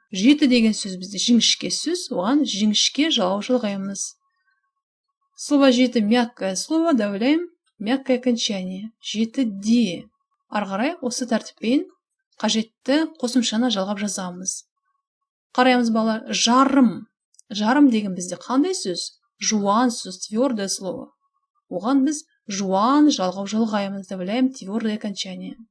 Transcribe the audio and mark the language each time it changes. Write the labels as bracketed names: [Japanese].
[Kazakh] 7 деген сөз бізде жіңішке сөз. Оған жіңішке жауап жалғаймыз. [Russian] Слово 7 мягкое слово, добавляем мягкое окончание. [Kazakh] 7-де. Арғарай осы тәртіппен қажетті қосымшаны жалғап жазамыз. Қараймыз балар. Жарым. Жарым деген бізде қандай сөз? Жуан сөз, [Russian] твердое слово. [Kazakh] Оған біз жуан жалғау жалғаймыз, [Russian] добавляем твердое окончание.